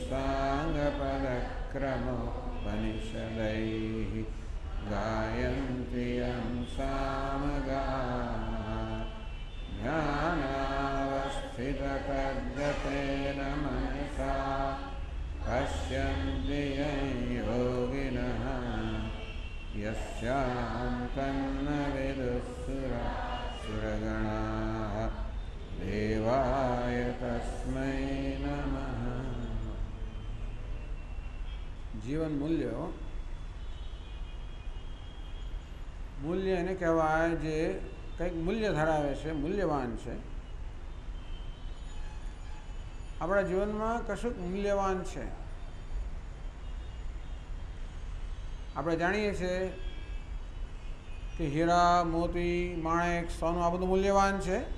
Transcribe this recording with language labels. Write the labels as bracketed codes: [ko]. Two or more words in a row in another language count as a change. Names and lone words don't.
[sa] साङ्गपदक्रमोपनिषदैः गायन्ति यं सामगाः ज्ञानावस्थिततद्गतेन मनसा पश्यन्ति यं योगिनः यस्यान्तं न विदुःसुरगणाः देवाय तस्मै नमः। [gu] जीवन मूल्य मूल्य એને કહેવાય જે કંઈક મૂલ્ય ધરાવે છે, મૂલ્યવાન છે. આપણા જીવનમાં કશુંક મૂલ્યવાન છે. આપણે જાણીએ છીએ કે હીરા, મોતી, માણેક, સોનું આ બધું મૂલ્યવાન છે.